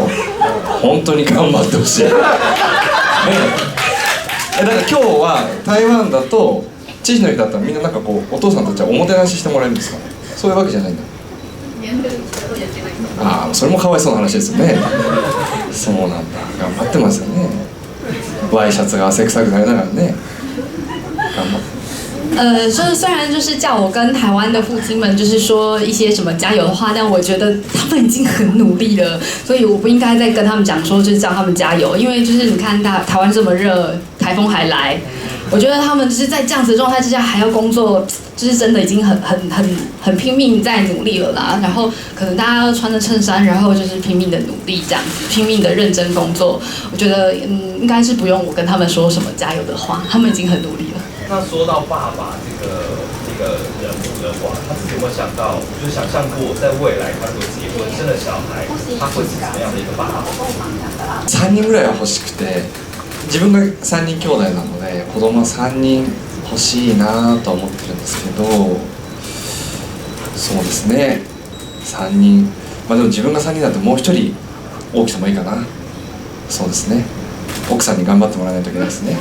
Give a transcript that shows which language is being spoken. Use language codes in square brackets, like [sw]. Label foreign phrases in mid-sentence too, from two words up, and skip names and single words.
[ja] 本当に頑張ってほしい。ね、だから今日は台湾だと父の日だったらみんななんかこうお父さんたちはおもてなししてもらえるんですかね。そういうわけじゃないんだ。ああ、それもかわいそうな話ですよね。そうなんだ、頑張ってますよね。ワイシャツが汗臭くなりながらね、頑張って。 [zh] 就是虽然就是叫我跟台湾的父亲们就是说一些什么加油的话，但我觉得他们已经很努力了，所以我不应该再跟他们讲说就是叫他们加油，因为就是你看台湾这么热，台风还来，我觉得他们就是在这样子的状态之下还要工作，就是真的已经很拼命在努力了啦。然后可能大家要穿着衬衫，然后就是拼命的努力这样子，拼命的认真工作。我觉得应该是不用我跟他们说什么加油的话，他们已经很努力了。那说到爸爸这个人物的话，他自己有没有想到，就想象过在未来他如果结婚生了小孩，他会是怎么样的一个爸爸 [ja] ？3 人ぐらいは欲しくて、自分が3人兄弟なので子供は3人欲しいなと思ってるんですけど、そうですね、3人、まあでも自分が3人だともう1人大きさもいいかな。そうですね、奥さんに頑張ってもらわないといけないですね。